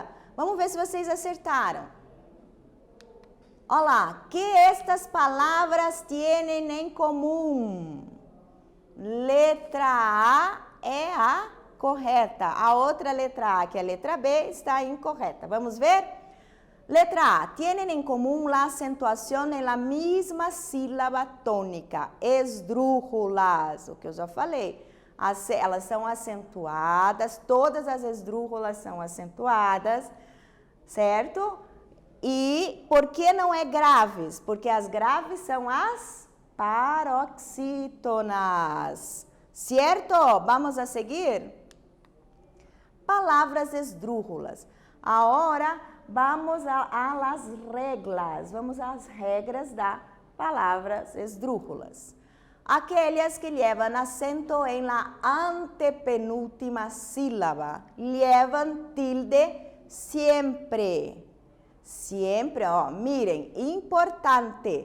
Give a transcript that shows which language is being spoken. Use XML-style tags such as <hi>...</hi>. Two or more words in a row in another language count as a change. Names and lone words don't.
<pt>Vamos ver se vocês acertaram. Olá, que estas palavras têm em comum? Letra A é a correta. A outra letra A, que é a letra B, está incorreta. Vamos ver? Letra A.</pt> <es>Tienen en común la acentuación en la misma sílaba tônica.</es> <pt>Esdrújulas. O que eu já falei. Elas são acentuadas. Todas as esdrújulas são acentuadas. Certo? E por que não é graves? Porque as graves são as paroxítonas. Certo? Vamos a seguir? Palavras esdrújulas.</pt> <es>Agora, vamos a las reglas.</es> <pt>Vamos às regras das palavras esdrújulas. Aquelas que levam acento em</pt> <es>la antepenúltima sílaba.</es> <pt>Levam tilde sempre. Sempre, ó, miren, importante.</pt>